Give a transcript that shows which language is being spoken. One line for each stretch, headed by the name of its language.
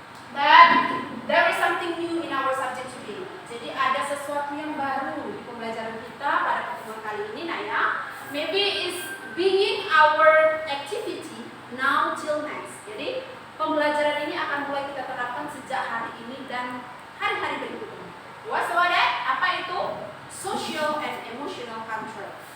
English: But there is something new in our subject today.
Indonesian: Jadi ada sesuatu yang baru di pembelajaran kita pada pertemuan kali ini, nah ya.
English: Maybe is being our activity now till next.
Indonesian: Jadi pembelajaran ini akan mulai kita terapkan sejak hari ini dan hari-hari berikutnya.
English: What's that?
Indonesian: Apa itu?
English: Social and emotional control.